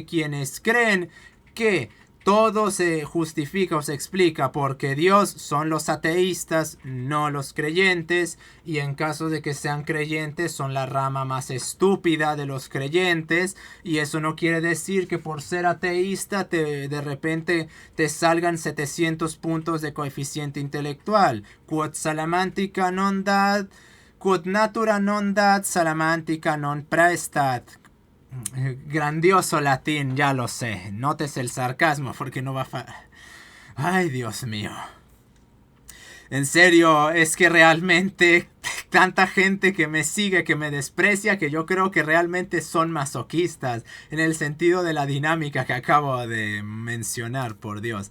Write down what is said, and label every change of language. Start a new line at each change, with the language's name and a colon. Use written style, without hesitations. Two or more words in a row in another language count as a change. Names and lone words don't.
Spanish: quienes creen que todo se justifica o se explica porque Dios son los ateístas, no los creyentes, y en caso de que sean creyentes son la rama más estúpida de los creyentes, y eso no quiere decir que por ser ateísta de repente te salgan 700 puntos de coeficiente intelectual.
Latin: Quod salamantica non dat, quod natura non dat, salamantica non praestat.
Spanish: Grandioso latín, ya lo sé. Notes el sarcasmo porque no va a... Ay, Dios mío. En serio, es que realmente tanta gente que me sigue, que me desprecia, que yo creo que realmente son masoquistas en el sentido de la dinámica que acabo de mencionar, por Dios.